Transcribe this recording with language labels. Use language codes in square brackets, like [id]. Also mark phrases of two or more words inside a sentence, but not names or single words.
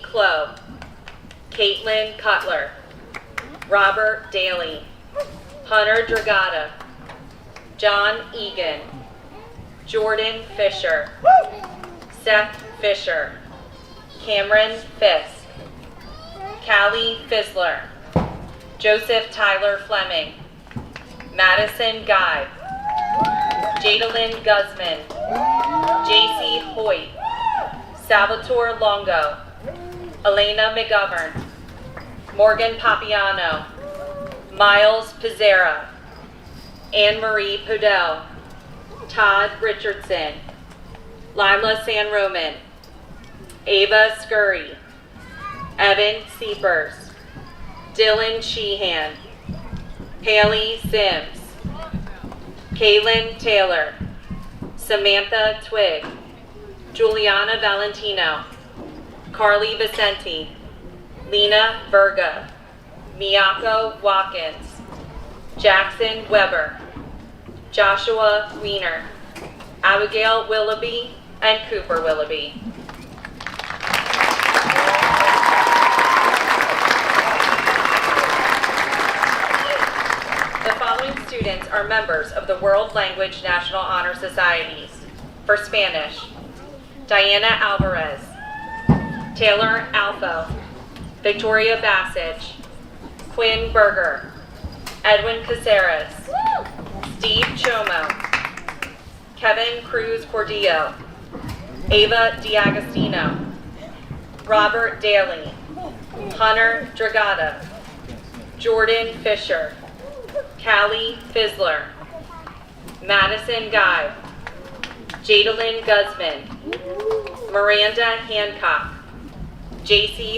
[en] Clough, Caitlin Cutler, Robert Daly, Hunter Dragata, John Egan, Jordan Fisher, Seth Fisher, Cameron Fisk, Callie Fizzler, Joseph Tyler Fleming, Madison Guy, Jadalyn Guzman, J.C. Hoyt, Salvatore Longo, Elena McGovern, Morgan Papiano, Miles Pizzera, Anne-Marie Podell, Todd Richardson, Lila San Roman, Ava Scurry, Evan Seepers, Dylan Sheehan, Haley Sims, Kaylin Taylor, Samantha Twig, Juliana Valentino, Carly Vicenti, Lena Verga, Miyako Watkins, Jackson Weber, Joshua Weiner, Abigail Willoughby, and Cooper Willoughby. The following students are members of the World Language National Honor Societies. For Spanish, Diana Alvarez, Taylor Alpho, Victoria Bassage, Quinn Berger, Edwin Caceres, Steve Chomo, Kevin Cruz Cordillo, Ava D'Agostino, Robert Daly, Hunter Dragata, Jordan Fisher, Callie Fizzler, Madison Guy, Jadalyn Guzman, Miranda Hancock, J.C.